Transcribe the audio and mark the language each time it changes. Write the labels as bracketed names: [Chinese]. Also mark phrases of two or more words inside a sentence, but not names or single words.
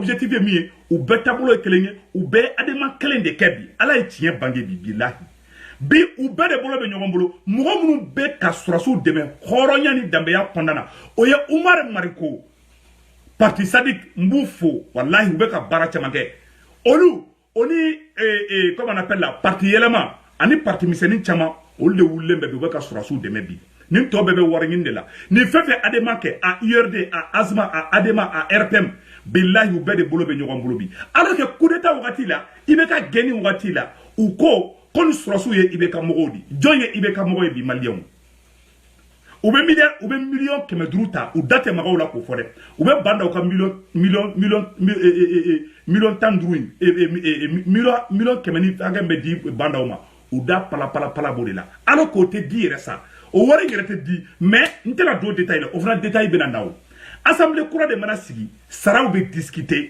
[Bambara] objectif ye min ye u bɛɛ taabolo ye kelen ye u bɛɛ ye adama kelen de kɛ bi ala ye tiɲɛ bange bi bilahi bi u bɛɛ de bolo bɛ ɲɔgɔn bolo mɔgɔ minnu bɛ ka sɔrɔsiw dɛmɛ hɔrɔnya ni danbeya kɔnɔna na o ye Umar Mariko parti Sadik n b'u fo walahi u bɛ ka baara caman kɛ olu o ni [French] comment on appelle la parti [Bambara] yɛlɛma ani parti misɛnnin caman olu de wulilen bɛ bi u bɛ ka sɔrɔsiw dɛmɛ bi nin tɔ bɛɛ bɛ wari ɲini de la nin fɛn fɛn Adema kɛ a URD a Azma a Adema a RPM bilahi u bɛɛ de bolo bɛ ɲɔgɔn bolo bi [French] alors que coup d'état [Bambara] wagati la IBK gɛnni wagati la u ko ni sɔrɔsiw ye IBK mɔgɔw di jɔn ye IBK mɔgɔ ye bi maliyɛnw u bɛ miliyɔn 500 ta u da tɛ magaw la k'o fɔ dɛ u bɛ bandaw ka miliyɔn 15 miliyɔn 100 ni hakɛ bɛ di bandaw ma u da pala b'o de la alors k'o tɛ di yɛrɛ sa o wari yɛrɛ tɛ di mais n tɛna don détail la o fana détail bɛna na o assemblée kura de mana sigi saraw bɛ discuter